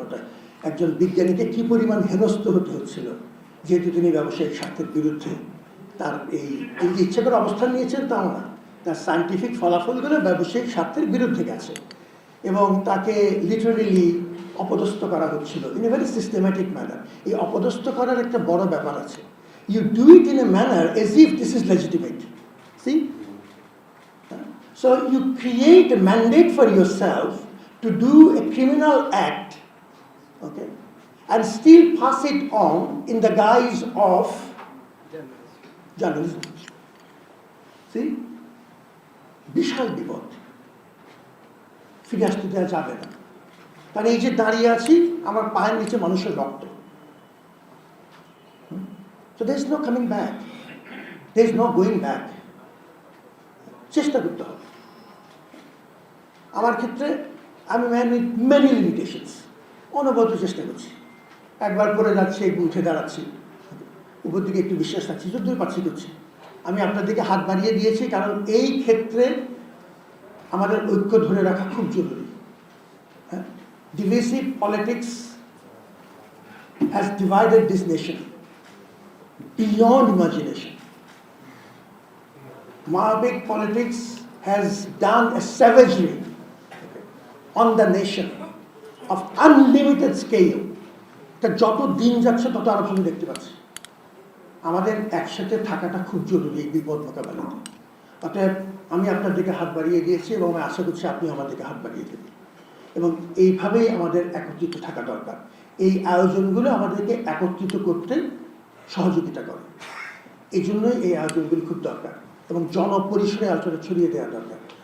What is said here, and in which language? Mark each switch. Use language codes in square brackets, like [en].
[bn] ওটা একজন বিজ্ঞানীকে কী পরিমাণ হেনস্থ হতে হচ্ছিল, যেহেতু তিনি ব্যবসায়িক স্বার্থের বিরুদ্ধে তার এই যে ইচ্ছে করে অবস্থান নিয়েছেন তাও না, তার সায়েন্টিফিক ফলাফলগুলো ব্যবসায়িক স্বার্থের বিরুদ্ধে গেছে এবং তাকে লিটারেলি অপদস্থ করা হচ্ছিল [en] In a very systematic manner. [bn] এই অপদস্থ করার একটা বড় ব্যাপার আছে। [en] You do it in a manner as if this is legitimate. See, so you create a mandate for yourself to do a criminal act, okay, and still pass it on in the guise of journalism. [bn] See, বিশাল বিপদ, ফিরে আসতে দেওয়া যাবে না। কারণ এই যে দাঁড়িয়ে আছি, আমার পায়ের নিচে মানুষের রক্ত। [en] So there is no coming back, there is no going back. [bn] চেষ্টা করতে হবে। আমার ক্ষেত্রে আমি [en] man with many limitations, [bn] অনবরত চেষ্টা করছি। একবার করে যাচ্ছি, একটু উঠে দাঁড়াচ্ছি, উপর দিকে একটু বিশ্বাস রাখছি, যতদূর পাচ্ছি করছি। আমি আপনার দিকে হাত বাড়িয়ে দিয়েছি কারণ এই ক্ষেত্রে আমাদের ঐক্য ধরে রাখা খুব জরুরি। [en] Divisive politics has divided this nation beyond imagination. Maoic politics has done a savagery on the nation of unlimited scale. [bn] তা যত দিন যাচ্ছে তত আরো আমি দেখতে পাচ্ছি। আমাদের একসাথে থাকাটা খুব জরুরি এই বিপদ মোকাবেলাতে। অতএব আমি আপনার দিকে হাত বাড়িয়ে দিয়েছি এবং আমি আশা করছি আপনি আমার দিকে হাত বাড়িয়ে দেবেন এবং এইভাবেই আমাদের একত্রিত থাকা দরকার। এই আয়োজনগুলো আমাদেরকে একত্রিত করতে সহযোগিতা করে, এই জন্যই এই আয়োজনগুলি খুব দরকার এবং জনপরিসরে আলোচনা ছড়িয়ে দেওয়া দরকার।